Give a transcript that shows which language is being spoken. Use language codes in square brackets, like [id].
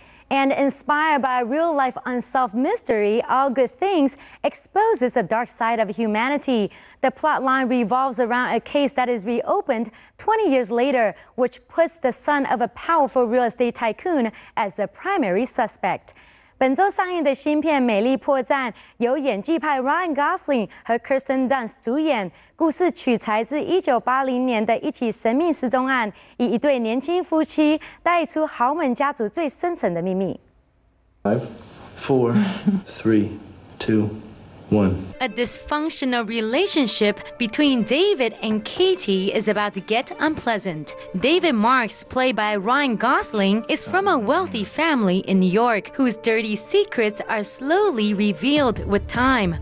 [en] And inspired by a real-life unsolved mystery, All Good Things exposes the dark side of humanity. The plotline revolves around a case that is reopened 20 years later, which puts the son of a powerful real estate tycoon as the primary suspect. [zh] 本周上映的新片《美丽破绽》由演技派 Ryan Gosling 和 Kirsten Dunst 主演，故事取材自1980年的一起神秘失踪案，以一对年轻夫妻带出豪门家族最深层的秘密。 [en] 5, 4, 3, 2, 1. A dysfunctional relationship between David and Katie is about to get unpleasant. David Marks, played by Ryan Gosling, is from a wealthy family in New York whose dirty secrets are slowly revealed with time.